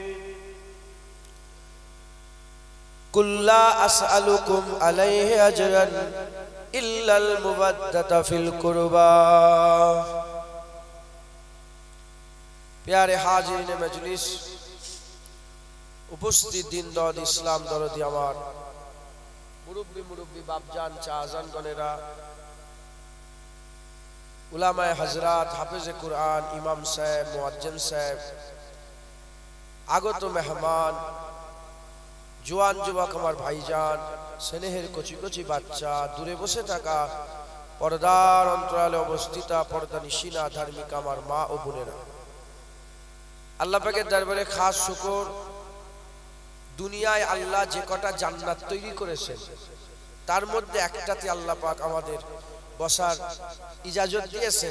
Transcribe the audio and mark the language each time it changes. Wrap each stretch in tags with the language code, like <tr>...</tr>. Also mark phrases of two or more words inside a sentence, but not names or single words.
<ar>قل لا اسألکم علیہ اجرا الا المودۃ فی القربى۔</ar> <ur>پیارے حاضرین مجلس،</ur> <bn>উপস্থিত দিন দরদ ইসলাম দরদি আমার মুরব্বী বাপজান চাচাজান গণেরা, উলামায়ে হযরত, হাফেজে কুরআন, ইমাম সাহেব, মুয়াজ্জিন সাহেব, আগত মেহমান, জোয়ান যুবক আমার ভাইজান, স্নেহের কচি কচি বাচ্চা, দূরে বসে থাকা পর্দার অন্তরালে অবস্থিতা পর্দানিশিনা ধার্মিক আমার মা ও বোনেরা, আল্লাহ পাকের দরবারে খাস শুকর, দুনিয়ায় আল্লাহ যে কটা জান্নাত তৈরি করেছেন তার মধ্যে একটাতে আল্লাহ পাক আমাদের বসার ইজাজত দিয়েছেন।</bn>